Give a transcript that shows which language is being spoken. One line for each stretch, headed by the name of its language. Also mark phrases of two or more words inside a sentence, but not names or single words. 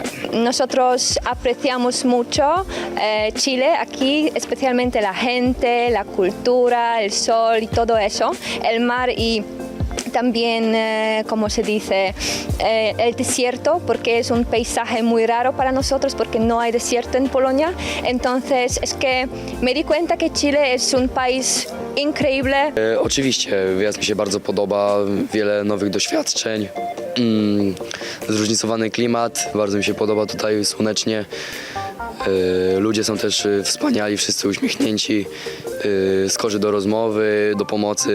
Spanish: Nosotros apreciamos mucho Chile aquí, especialmente la gente, la cultura, el sol y todo eso, el mar y también, como se dice, el desierto, porque es un paisaje muy raro para nosotros, porque no hay desierto en Polonia. Entonces es que me di cuenta que Chile es un país increíble.
Polish: Oczywiście, wyjazd mi się bardzo podoba, wiele nowych doświadczeń, zróżnicowany klimat, bardzo mi się podoba tutaj słonecznie. Ludzie są też wspaniali, wszyscy uśmiechnięci, skorzy do rozmowy, do pomocy.